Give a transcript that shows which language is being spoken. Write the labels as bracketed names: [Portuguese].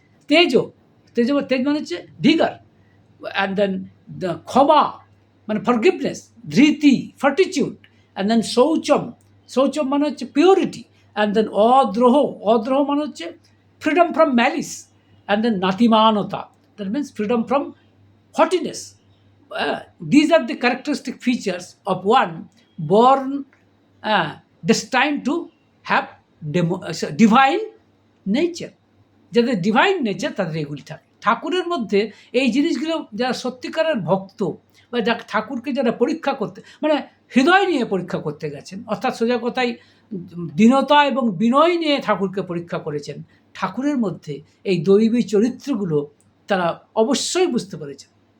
[English] তেজ তেজ মানে হচ্ছে ভিগার, অ্যান্ড দেন ক্ষমা মানে ফরগিভনেস, ধৃতি ফর্টিটিউড, অ্যান্ড দেন শৌচম মানে হচ্ছে পিওরিটি, অ্যান্ড দেন অদ্রোহ মানে হচ্ছে freedom from malice, and then নাতিমানতা, that means freedom from haughtiness. These are the characteristic features of one born destined to have divine nature. [Bangla] যাদের divine nature তাদের এগুলি থাকে। ঠাকুরের মধ্যে এই জিনিসগুলো যারা সত্যিকারের ভক্ত বা যা ঠাকুরকে যারা পরীক্ষা করতে মানে হৃদয় নিয়ে পরীক্ষা করতে গেছেন, অর্থাৎ সোজা কথায় দীনতা এবং বিনয় নিয়ে ঠাকুরকে পরীক্ষা করেছেন, ঠাকুরের মধ্যে এই দৈবী চরিত্রগুলো তারা অবশ্যই বুঝতে পেরেছেন।